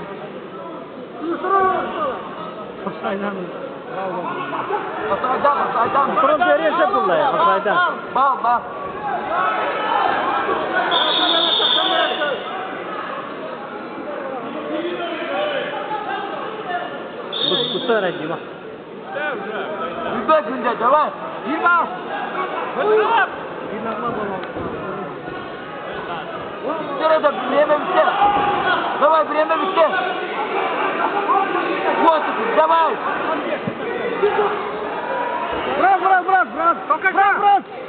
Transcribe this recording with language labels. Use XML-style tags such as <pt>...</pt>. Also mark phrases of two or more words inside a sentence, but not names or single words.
<id>Kapsaidan. Kapsaidan. Turun dari siapa pula ya? Kapsaidan. Bang. Besar aja Jima.</id> <ru>Ребят, давай! Дима! Время все! Давай, время все! Вот, давай! Брат! Брат!</ru>